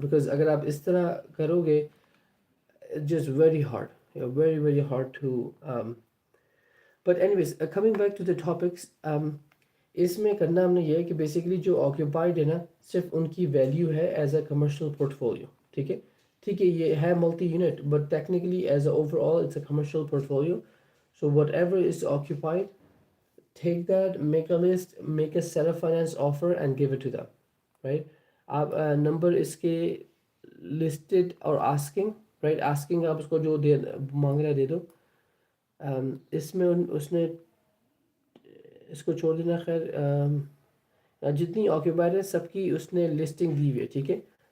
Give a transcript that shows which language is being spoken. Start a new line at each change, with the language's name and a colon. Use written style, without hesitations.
Hindi: Because अगर आप इस तरह करोगे,
English: just very hard, very very hard to but anyways, coming back to the topics,
Hindi: इसमें करना हमने ये है कि बेसिकली जो ऑक्यूपाइड है ना, सिर्फ उनकी वैल्यू है एज अ कमर्शियल पोर्टफोलियो। ठीक है, ठीक है, ये है multi unit,
English: But technically as a overall it's a commercial portfolio. So whatever is occupied, take that, make a list, make a seller finance offer and give it to them, right?
Hindi: आप number इसके listed और asking, right, asking आप उसको जो दे मांग रहा है दे दो। इसमें उसने इसको छोड़ देना, खैर जितनी ऑक्यूपाइड है सबकी उसने लिस्टिंग दी हुई है, ठीक है।